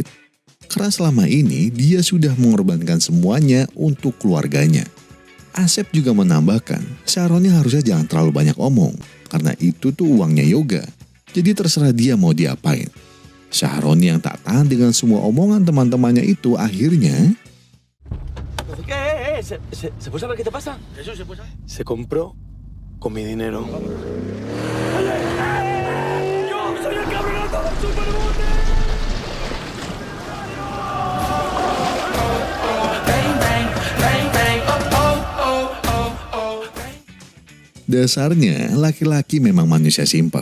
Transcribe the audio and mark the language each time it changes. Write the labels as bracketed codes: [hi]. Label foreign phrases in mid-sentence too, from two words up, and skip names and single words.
[id] Karena selama ini dia sudah mengorbankan semuanya untuk keluarganya. Asep juga menambahkan, Syahroni harusnya jangan terlalu banyak omong. Karena itu tuh uangnya Yoga. Jadi terserah dia mau diapain. Syahroni yang tak tahan dengan semua omongan teman-temannya itu akhirnya... [es] ¿Se puede saber qué te pasa? Eso se puede saber. Se compró con mi dinero. [id] Dasarnya, laki-laki memang manusia simpel.